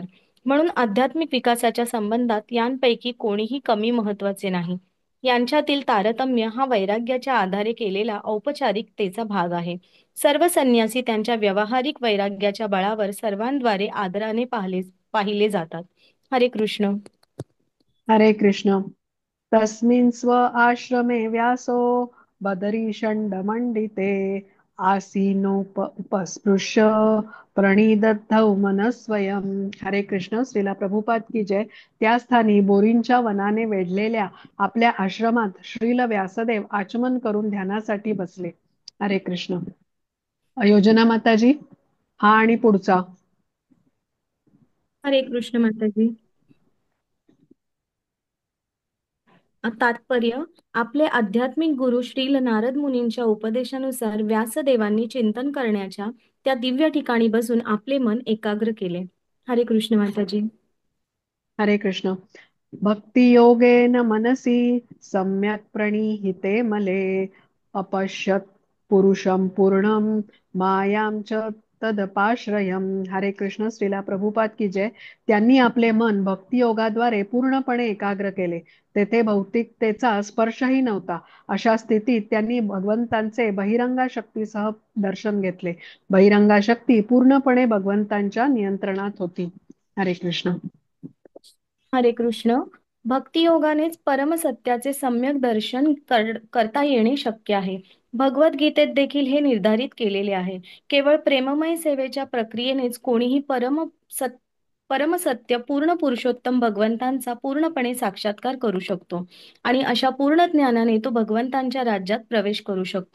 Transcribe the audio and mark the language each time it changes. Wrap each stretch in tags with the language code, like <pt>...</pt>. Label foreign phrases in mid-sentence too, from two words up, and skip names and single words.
<mr>म्हणून आध्यात्मिक विकासाच्या संबंधात यांपैकी कोणीही कमी महत्वाचे नाही. यांच्यातील तारतम्य हा वैराग्याच्या आधारे केलेला औपचारिकतेचा भाग आहे. सर्व संन्यासी त्यांच्या व्यावहारिक वैराग्याच्या बळावर सर्वांद्वारे आदराने पाहिले जातात. हरे कृष्ण. हरे कृष्ण.</mr> <sa>तस्मिन् स्व आश्रमे व्यासो बदरीषण्डमण्डिते उपस्पृश्य प्रणिदद्धौ मनस्वयं.</sa> <mr>हरे कृष्ण.</mr> <hi>श्रीला प्रभुपाद की जय.</hi> <mr>त्या स्थानी बोरींच्या वनाने वेढलेल्या आपल्या आश्रमात श्रील व्यासदेव आचमन करून ध्यानासाठी बसले. हरे कृष्ण. योजना माताजी, हा आणि पुढचा. हरे कृष्ण माताजी. तात्पर्य. आपले आध्यात्मिक गुरु श्रील नारद मुनींच्या उपदेशानुसार व्यासदेवांनी चिंतन करण्याच्या त्या दिव्य ठिकाणी बसून आपले मन एकाग्र केले. हरे कृष्ण माताजी. हरे कृष्ण.</mr> <sa>भक्ती योगेन मनसी सम्यक प्रणिहिते मले अपश्यत पुरुषम पूर्णम मायां च तदपाश्रयम.</sa> <mr>हरे कृष्ण.</mr> <hi>श्रीला प्रभुपाद की जय.</hi> <mr>त्यांनी आपले मन भक्ती योगाद्वारे पूर्णपणे एकाग्र केले. तेथे भौतिकतेचा स्पर्शही नव्हता. अशा स्थितीत त्यांनी भगवंतांचे बहिरंगा शक्तीसह दर्शन घेतले. बहिरंगा शक्ती पूर्णपणे भगवंतांच्या नियंत्रणात होती. हरे कृष्ण. हरे कृष्ण. भक्तियोगानेच परमसत्याचे सम्यक दर्शन करता येणे शक्य आहे. भगवद्गीतेत देखील हे निर्धारित केलेले आहे. केवळ प्रेममय सेवेच्या प्रक्रियेनेच कोणीही परमसत्य पूर्ण पुरुषोत्तम भगवंतांचा पूर्णपणे साक्षात्कार करू शकतो आणि अशा पूर्ण ज्ञानाने तो भगवंतांच्या राज्यात प्रवेश करू शकतो.</mr>